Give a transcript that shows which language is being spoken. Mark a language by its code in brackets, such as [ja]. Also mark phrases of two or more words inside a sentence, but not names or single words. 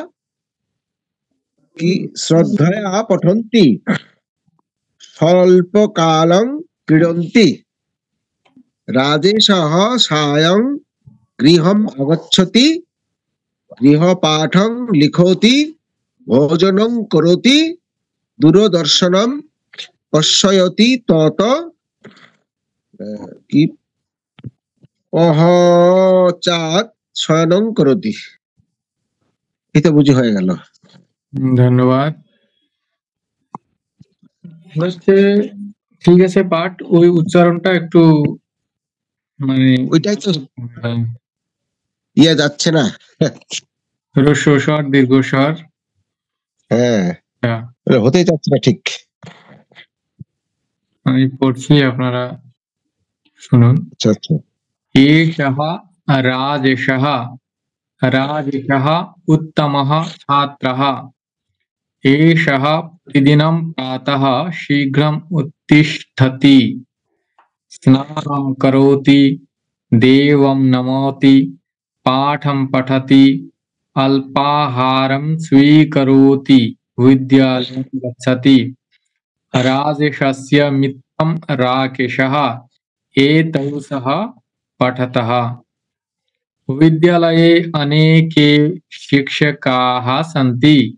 [sa] श्रद्धया पठन्ति स्वल्पकालं क्रीडन्ति राजेशः सायं गृहम् आगच्छति गृहपाठं लिखति भोजनं करोति दूरदर्शनं पश्यति तत पश्चात् शयनं करोति। [bn] এটা বুঝি হয়ে গেল। ধন্যবাদ। ঠিক আছে, পাঠ ওই উচ্চারণটা একটু মানে ওইটাই তো যাচ্ছে না, হ্রস্ব স্বর দীর্ঘ স্বর হ্যাঁ হতেই যাচ্ছে না ঠিক। আমি পড়ছি, আপনারা শুনুন। [sa] एषः राजेशः राजेशः उत्तमः छात्रः एषः प्रतिदिनं प्रातः शीघ्रम् उत्तिष्ठति स्नानं करोति देवं नमोति पाठं पठति अल्पाहारं स्वीकरोति विद्यालयं गच्छति राजेशस्य मित्रं राकेशः एतौ सः पठतः विद्यालये अनेके शिक्षकाः सन्ति